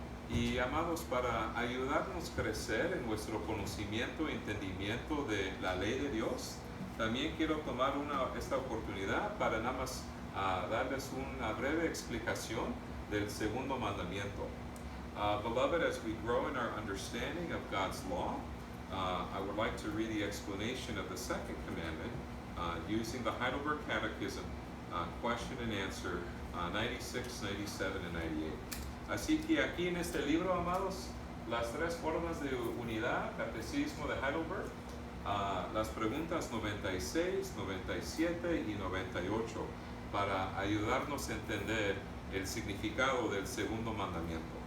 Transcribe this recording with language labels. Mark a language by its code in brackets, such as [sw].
[es] Y amados, para ayudarnos a crecer en nuestro conocimiento y entendimiento de la ley de Dios, también quiero tomar esta oportunidad para nada más darles una breve explicación del segundo mandamiento. [en] Beloved, as we grow in our understanding of God's law, I would like to read the explanation of the second commandment using the Heidelberg Catechism question and answer 96, 97, and 98. [es] Así que aquí en este libro, amados, las tres formas de unidad, Catecismo de Heidelberg, las preguntas 96, 97 y 98, para ayudarnos a entender el significado del segundo mandamiento.